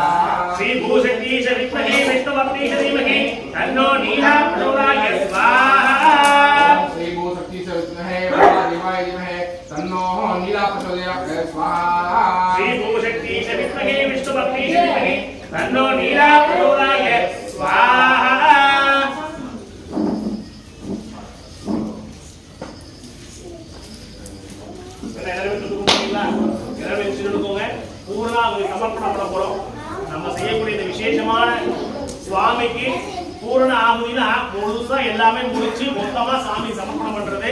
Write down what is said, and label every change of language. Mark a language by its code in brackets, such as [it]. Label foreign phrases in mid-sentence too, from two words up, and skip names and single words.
[sa] श्री भूशक्ति विद्महे विष्णुपत्नी धीमहि तन्नो नीला प्रचोदयात् स्वाहा श्री भूशक्ति विद्महे महादेवाय धीमहि तन्नो नीला प्रचोदयात् स्वाहा श्री भूशक्ति विद्महे विष्णुपत्नी धीमहि तन्नो नीला प्रचोदयात् स्वाहा [ta] பூர்ணாகுதி சமர்ப்பணம் பண்ண போறோம். நம்ம செய்யக்கூடிய இந்த விசேஷமான சுவாமிக்கு பூர்ண ஆகுதினா முழுசா எல்லாமே முடிச்சு மொத்தமா சாமி சமர்ப்பணம் பண்றது.